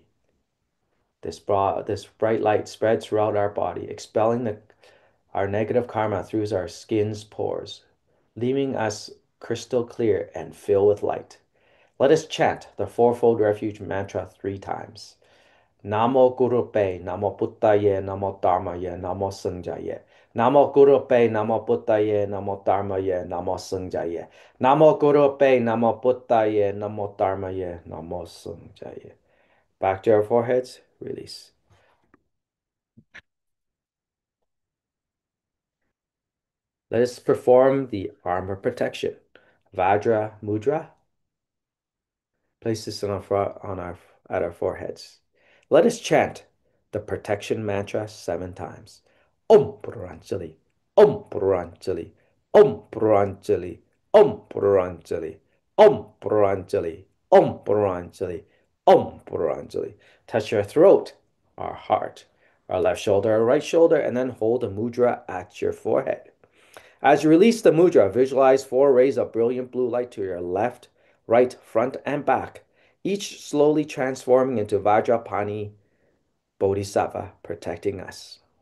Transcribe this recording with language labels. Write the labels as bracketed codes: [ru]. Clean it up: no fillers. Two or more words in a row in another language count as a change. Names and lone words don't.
[en] This bright light spreads throughout our body, expelling our negative karma through our skin's pores, leaving us crystal clear and filled with light. Let us chant the fourfold refuge mantra 3 times. [sa] Namo Guru Pe, Namo Buddhaye, Namo Dharmaye, Namo Sanghaye. Namo Guru Pe, Namo Buddhaye, Namo Dharmaye, Namo Sanghaye. Namo Guru Pe, Namo Buddhaye, Namo Dharmaye, Namo Sanghaye. [en] Back to our foreheads, release. Let us perform the armor protection. Vajra Mudra. Place this at our foreheads. Let us chant the protection mantra 7 times. [sa] Om Puranjali, Om Puranjali, Om Puranjali, Om Puranjali, Om Puranjali, Om Puranjali, Om Puranjali. [en] Touch your throat, our heart, our left shoulder, our right shoulder, and then hold the mudra at your forehead. As you release the mudra, visualize 4 rays of brilliant blue light to your left, right, front, and back, each slowly transforming into Vajrapani Bodhisattva, protecting us.